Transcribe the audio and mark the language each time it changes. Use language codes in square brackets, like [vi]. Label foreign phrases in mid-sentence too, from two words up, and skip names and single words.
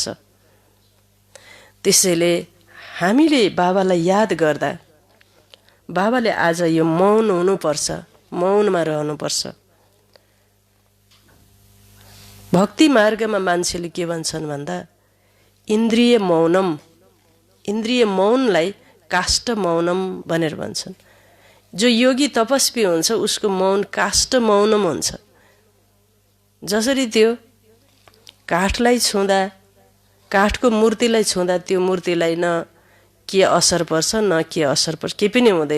[ne] त्यसैले हामीले बाबालाई याद गर्दा बाबाले आज यो मौन हुनुपर्छ, मौनमा रहनुपर्छ। भक्ति मार्गमा मान्छेले के भन्छन् भन्दा इन्द्रिय मौनम, इन्द्रिय मौनलाई [sa] काष्ठ मौनम [ne] भनेर भन्छन्। जो योगी तपस्वी हुन्छ उसको मौन [sa] काष्ठ मौनम [ne] हुन्छ। जसरी त्यो काठलाई छुँदा, काठको मूर्तिलाई छुँदा त्यो मूर्तिलाई न के असर पर्छ न के असर पर्छ, केही पनि हुँदैन।